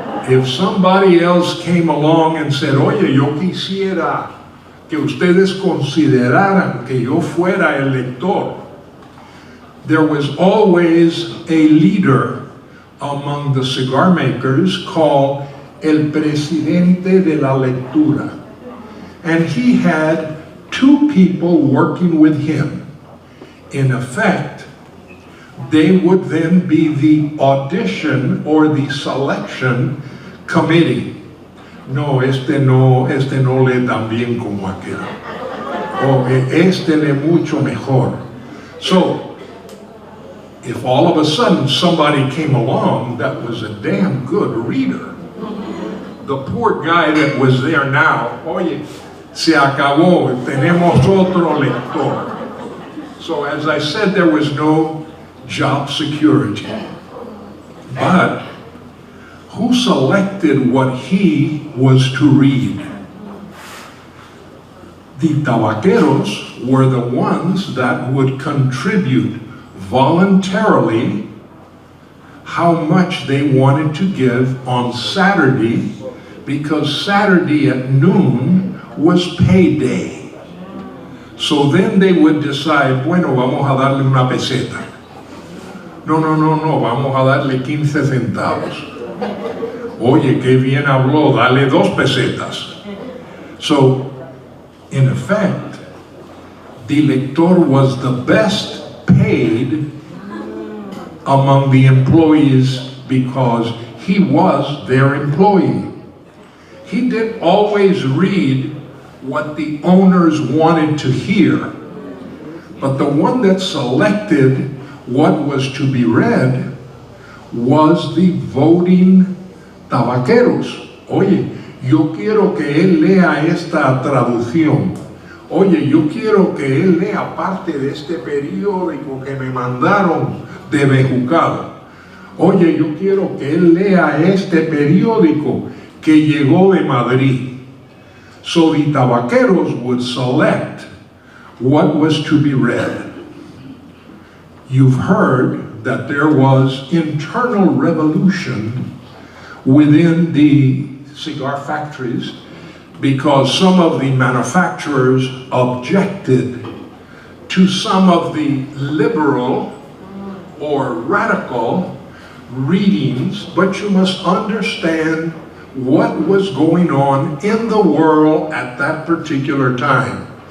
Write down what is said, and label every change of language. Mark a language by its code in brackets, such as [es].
[en] If somebody else came along and said, [es] oye, yo quisiera que ustedes consideraran que yo fuera el lector, [en] there was always a leader among the cigar makers called el presidente de la lectura. And he had two people working with him. In effect, they would then be the audition or the selection committee. [es] No, este no lee tan bien como aquel. O este lee mucho mejor. [en] So, if all of a sudden somebody came along that was a damn good reader, the poor guy that was there now, [es] oye, se acabó, tenemos otro lector. [en] So as I said, there was no job security. But who selected what he was to read? The tabaqueros were the ones that would contribute voluntarily how much they wanted to give on Saturday, because Saturday at noon was payday. So then they would decide, [es] bueno, vamos a darle una peseta. No, vamos a darle 15 centavos. Oye, qué bien habló, dale 2 pesetas. [en] So, in effect, the lector was the best paid among the employees because he was their employee. He didn't always read what the owners wanted to hear, but the one that selected what was to be read was the voting tabaqueros. [es] Oye, yo quiero que él lea esta traducción. Oye, yo quiero que él lea parte de este periódico que me mandaron de Bejucal. Oye, yo quiero que él lea este periódico que llegó de Madrid. [en] So the tabaqueros would select what was to be read. You've heard that there was internal revolution within the cigar factories because some of the manufacturers objected to some of the liberal or radical readings, but you must understand what was going on in the world at that particular time.